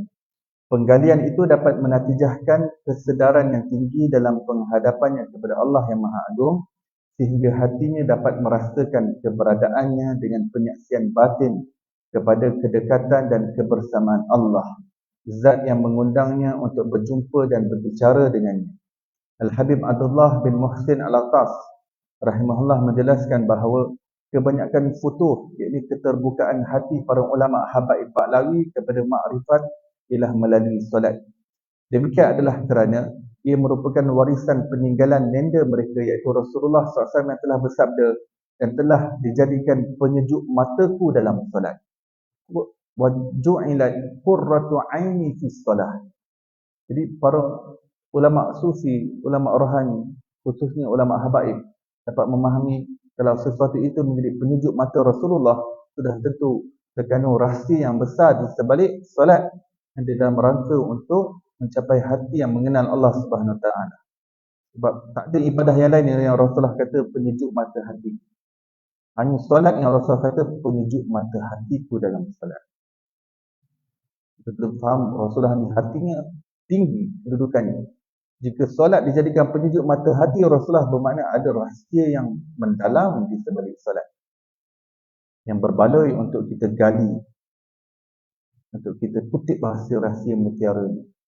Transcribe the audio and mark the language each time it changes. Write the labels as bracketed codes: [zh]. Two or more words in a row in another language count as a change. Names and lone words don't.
[ms] Penggalian itu dapat menatijahkan kesedaran yang tinggi dalam penghadapannya kepada Allah yang Maha Agung, sehingga hatinya dapat merasakan keberadaannya dengan penyaksian batin kepada kedekatan dan kebersamaan Allah, zat yang mengundangnya untuk berjumpa dan berbicara dengannya. Al-Habib Abdullah bin Muhsin Al-Attas rahimahullah menjelaskan bahawa kebanyakan futuh, iaitu keterbukaan hati para ulama habaib Ba'lawi kepada makrifat ialah melalui solat. Demikian adalah kerana ia merupakan warisan peninggalan legenda mereka, iaitu Rasulullah SAW yang telah bersabda dan telah dijadikan penyejuk mataku dalam solat. [ar] وجعلت قرة عيني في الصلاة. [ms] Jadi para ulama sufi, ulama rohani, khususnya ulama habaib dapat memahami kalau sesuatu itu menjadi penyejuk mata Rasulullah, sudah tentu terkandung rahsia yang besar di sebalik solat yang di dalam rangka untuk mencapai hati yang mengenal Allah [ar] سبحانه وتعالى. [ms] Sebab tak ada ibadah yang lain yang Rasulullah kata penyejuk mata hati. Hanya solat yang Rasulullah kata penyejuk mata hatiku dalam solat. Kita perlu faham Rasulullah ni hatinya tinggi kedudukannya. Jika solat dijadikan penyejuk mata hati Rasulullah, bermakna ada rahsia yang mendalam di sebalik solat yang berbaloi untuk kita gali, untuk kita kutip rahsia-rahsia mutiara ini.